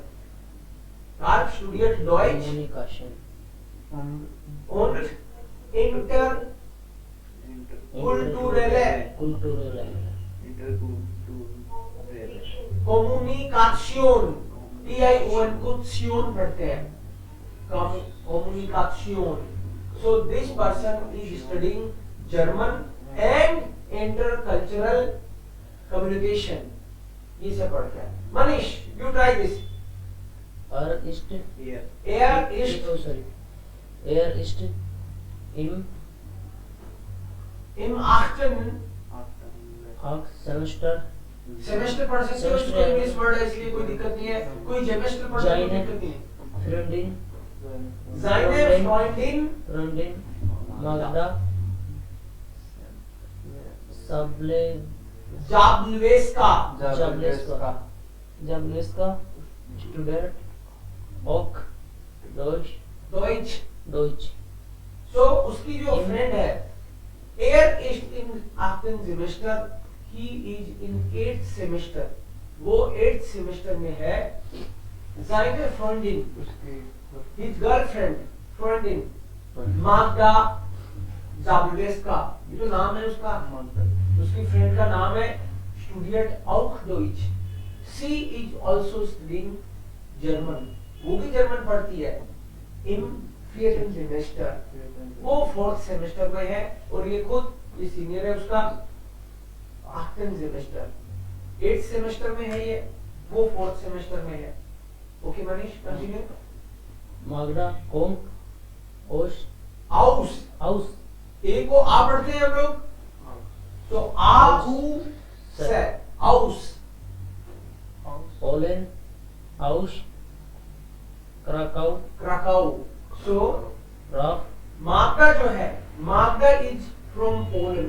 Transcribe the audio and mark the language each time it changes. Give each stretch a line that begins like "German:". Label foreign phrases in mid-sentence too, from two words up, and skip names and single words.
German: Ralf studiert Deutsch und interkulturelle Kommunikation,
Hindi: TION को tion पढ़ते हैं,
German: Kommunikation।
English: So this person is studying German and intercultural communication,
Hindi: ये सब पढ़ते हैं। मनीष,
English: you try this।
German: Er ist im 8. Semester
Hindi: सेमेस्टर पढ़ सकते हो, इसको
English: English word
Hindi: है इसलिए कोई दिक्कत नहीं है, कोई सेमेस्टर पढ़ सकते कोई दिक्कत नहीं है।
German: Freundin Seine Freundin Magda Zableska studiert auch Deutsch।
Hindi: So उसकी जो फ्रेंड है,
German: ist in 8.
English: Semester, he is in 8th semester,
Hindi: वो
English: 8th semester
Hindi: में है।
German: Seine Freundin,
English: his girlfriend,
German: Freundin Magda Zableska,
Hindi: ये तो नाम है उसका, उसकी फ्रेंड का नाम है
German: studiert auch Deutsch।
English: She is also studying German,
Hindi: वो भी जर्मन पढ़ती है। im
English: 4th semester,
Hindi: वो
English: 4th semester
Hindi: में है और ये खुद ये सीनियर है उसका
English: 8th semester, 8th semester
Hindi: में है ये, वो
English: 4th semester
Hindi: में है। ओके मनीष, कंटिन्यू।
German: Magda kommt aus
Hindi: ए को आ पढ़ते हैं हम लोग, तो आ से aus।
German: Polen aus Krakow।
Hindi: सो Ralf
English: माग्दा जो है, Magda is from Poland.